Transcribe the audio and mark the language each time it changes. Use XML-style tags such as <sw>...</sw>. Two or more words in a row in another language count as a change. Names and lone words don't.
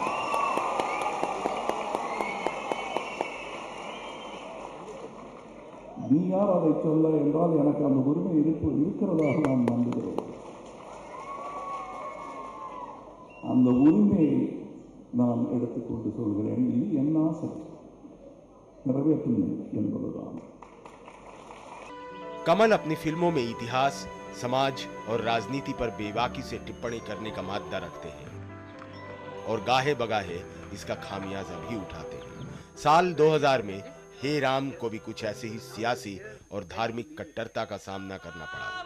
<ta>நீ யார் அதை சொல்ல என்றால் எனக்கு அந்த உரிமை இருக்கிறதாக நான் நம்புகிறேன். அந்த உரிமையை நான் எடுத்துக்கொண்டு சொல்கிறேன். இது என் ஆசை நிறைவேற்றும் என்பதுதான்.</ta> <hi>कमल अपनी फिल्मों में इतिहास, समाज और राजनीति पर बेबाकी से टिप्पणी करने का मादा रखते हैं और गाहे बगाहे इसका खामियाजा भी उठाते हैं। साल 2000 में हे राम को भी कुछ ऐसे ही सियासी और धार्मिक कट्टरता का सामना करना पड़ा।</hi>